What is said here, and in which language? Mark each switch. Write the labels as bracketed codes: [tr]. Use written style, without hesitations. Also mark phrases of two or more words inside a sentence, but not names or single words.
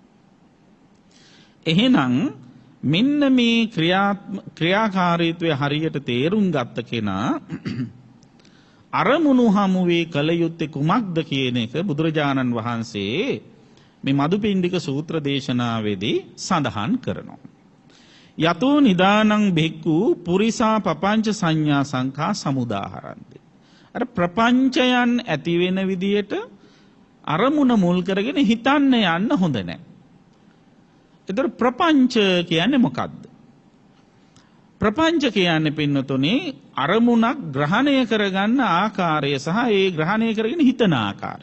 [si] එහෙනම් මෙන්න මේ ක්‍රියාකාරීත්වය හරියට තේරුම් ගත්ත කෙනා අරමුණු හමුවේ කල යුත්තේ කුමක්ද කියන එක බුදුරජාණන් වහන්සේ මේ මදුපිණ්ඩික සූත්‍ර දේශනාවේදී සඳහන් කරනවා. [pi] යතෝ නිදානං බික්ඛු පුරිසා පపంచ සංඥා සංඛා සමුදාහරන්ති. [si] අර ප්‍රපංචයන් ඇති වෙන විදියට අරමුණ මුල් කරගෙන හිතන්න යන්න හොඳ නැහැ. ඒතර ප්‍රපංච කියන්නේ මොකක්ද? ප්‍රපංච කියන්නේ පින්නතුනේ අරමුණක් ග්‍රහණය කරගන්න ආකාරය සහ ඒ ග්‍රහණය කරගෙන හිතන ආකාරය.